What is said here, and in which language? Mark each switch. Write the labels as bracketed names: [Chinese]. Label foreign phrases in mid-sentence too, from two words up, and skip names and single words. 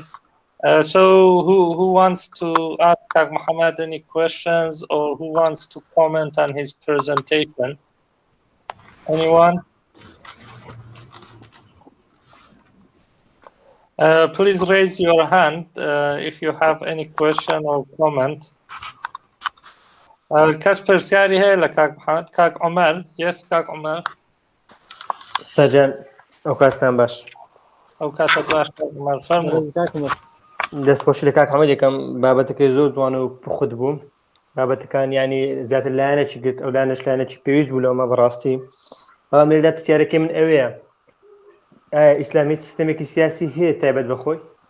[English] So who wants to ask Kag Muhammad any questions or who wants to comment on his presentation? Anyone? Please raise your hand if you have any question or comment. [Central Kurdish] Kasper Siari هلا كاك محمد كاك عمر. Yes كاك عمر. استاذ اوقاتنا باش اوقاتك باش كاك عمر فرمو. دەست خۆشی لە کاک حەمەد یەکەم بابەتەکەی زۆر جوان و خود بووم بابەتەکان یعنی زیاتر لایەنێکی گرت ئەو لایەنەش لایەنێکی پێویست بوو لەومە بەڕاستی بەڵام لێرەدا پرسیارەکەی من ئەوەیە ئیسلامی سیستەمێکی سیاسی هەیە تایبەت بەخۆی؟